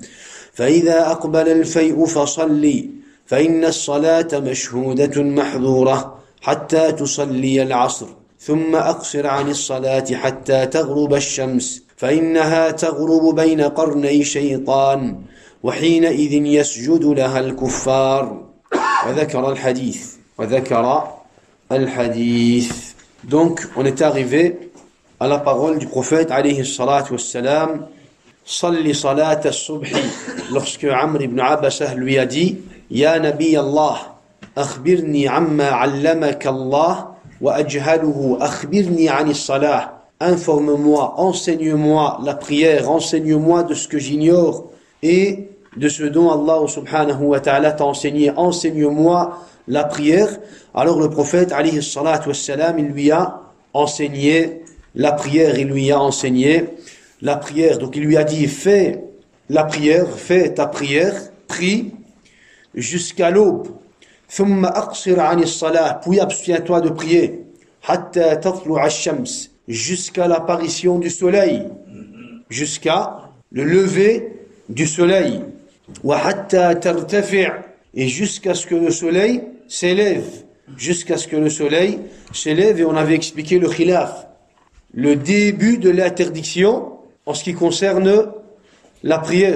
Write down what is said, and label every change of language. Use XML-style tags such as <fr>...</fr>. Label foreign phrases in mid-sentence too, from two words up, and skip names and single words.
<ar>فإذا أقبل الفيء فصلي، فإن الصلاة مشهودة محظورة حتى تصلي العصر. ثم أقصر عن الصلاة حتى تغرب الشمس، فإنها تغرب بين قرني شيطان، وحينئذ يسجد لها الكفار. وذكر الحديث.</ar> <fr>Donc, on est arrivé à la parole du prophète</fr> <ar>عليه الصلاة والسلام: صل صلاة الصبح.</ar> <fr>Lorsque Amr ibn Abbasah lui a dit:</fr> <ar>يا نبي الله أخبرني عما علمك الله وأجهله أخبرني عن الصلاة.</ar> <fr>Informe-moi, enseigne-moi la prière, enseigne-moi de ce que j'ignore et de ce dont Allah</fr> <ar>سبحانه وتعالى</ar> <fr>t'a enseigné, enseigne-moi la prière. Alors le prophète</fr> <ar>عليه الصلاة والسلام,</ar> <fr>il lui a enseigné la prière, il lui a enseigné la prière. Donc il lui a dit: fais la prière, fais ta prière, prie jusqu'à l'aube.</fr> <ar>ثم أقصر عن الصلاة,</ar> <fr>puis abstiens-toi de prier.</fr> <ar>حتى تطلع الشمس,</ar> <fr>jusqu'à l'apparition du soleil, jusqu'à le lever du soleil.</fr> <ar>وحتى ترتفع',</ar> <fr>et jusqu'à ce que le soleil s'élève. Jusqu'à ce que le soleil s'élève. Et on avait expliqué le khilaf, le début de l'interdiction en ce qui concerne la prière.</fr>